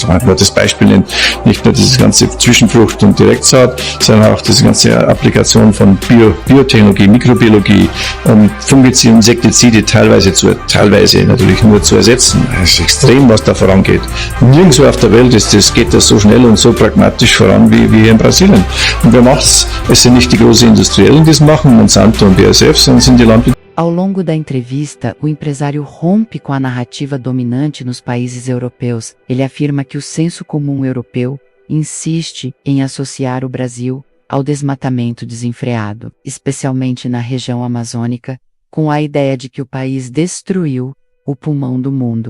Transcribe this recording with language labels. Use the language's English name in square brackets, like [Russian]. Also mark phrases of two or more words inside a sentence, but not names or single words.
[German] Zum Beispiel das Beispiel nennt nicht nur diese ganze Zwischenfrucht und Direktsaat, sondern auch diese ganze Applikation von Biotechnologie, Mikrobiologie, Fungizide, Insektizide teilweise natürlich nur zu ersetzen. Es ist extrem, was da vorangeht. Nirgendwo auf der Welt geht das so schnell und so pragmatisch voran wie hier in Brasilien. Und wer macht's? Es sind nicht die großen Industriellen, die es machen, Monsanto und BASF, sondern sind die Landwirte. [Portuguese] Ao longo da entrevista, o empresário rompe com a narrativa dominante nos países europeus. Ele afirma que o senso comum europeu insiste em associar o Brasil ao desmatamento desenfreado, especialmente na região amazônica, com a ideia de que o país destruiu o pulmão do mundo.